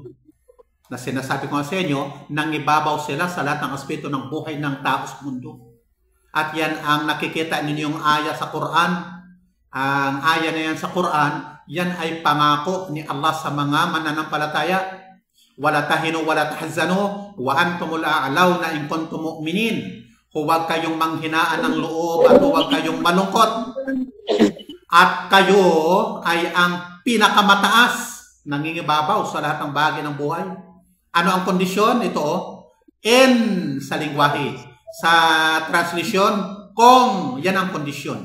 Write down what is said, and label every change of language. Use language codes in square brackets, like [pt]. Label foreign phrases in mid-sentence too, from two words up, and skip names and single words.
[tl] Na sinasabi ko sa inyo, nangibabaw sila sa lahat ng aspeto ng buhay ng tao sa mundo. At yan ang nakikita ninyong aya sa Quran. Ang aya na yan sa Quran, yan ay pangako ni Allah sa mga mananampalataya. [ar] ولا تهنوا ولا تحزنوا وأنتم الأعلون إن كنتم مؤمنين. [tl] Huwag kayong manghinaan ng loob at huwag kayong malungkot. At kayo ay ang pinakamataas, nangingibabaw sa lahat ng bagay ng buhay. Ano ang kondisyon? Ito, in sa lingwahe. Sa translation, kung yan ang kondisyon.